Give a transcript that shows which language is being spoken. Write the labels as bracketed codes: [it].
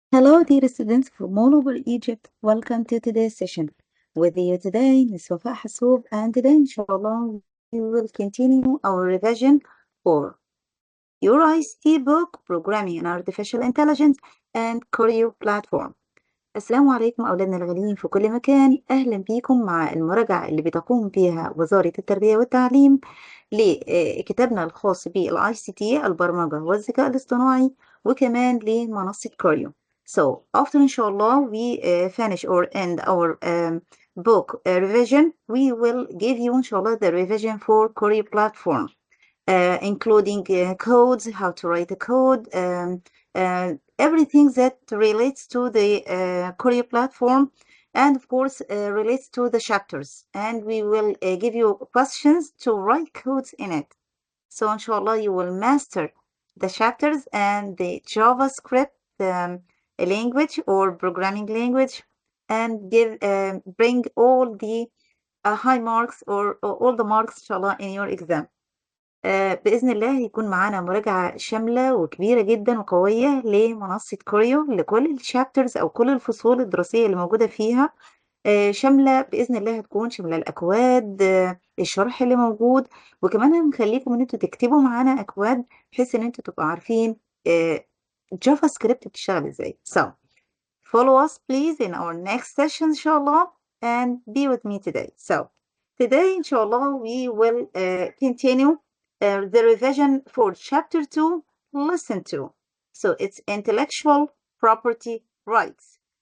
[en] Hello, dear students from all over Egypt. Welcome to today's session. With you today, Ms. Wafa Hassoub, and today, inshallah, we will continue our revision for your ICT book, Programming and Artificial Intelligence, and Career Platform. [ar] السلام عليكم أولادنا الغاليين في كل مكان. أهلا بيكم مع المراجعة اللي بتقوم بها وزارة التربية والتعليم لكتابنا الخاص بالآي سي تي البرمجة والذكاء الاصطناعي وكمان لمنصة كوريو. [en] So after inshallah we finish or end our book revision, we will give you inshallah the revision for Career Platform, including codes, how to write a code, everything that relates to the Career Platform, and of course relates to the chapters. And we will give you questions to write codes in it. So inshallah you will master the chapters and the JavaScript language or programming language, and bring all the high marks or all the marks inshallah in your exam. [ar] بإذن الله هيكون معانا مراجعة شاملة وكبيرة جدا وقوية لمنصة كوريو لكل الشابترز أو كل الفصول الدراسية اللي موجودة فيها. شاملة بإذن الله هتكون شاملة الأكواد، الشرح اللي موجود، وكمان هنخليكم إن انتوا تكتبوا معانا أكواد بحيث إن انتوا تبقوا عارفين جافا سكريبت بتشتغل إزاي. [en] So follow us please in our next session inshallah and be with me today. So today inshallah we will continue the revision for chapter 2, lesson 2. So it's intellectual property rights.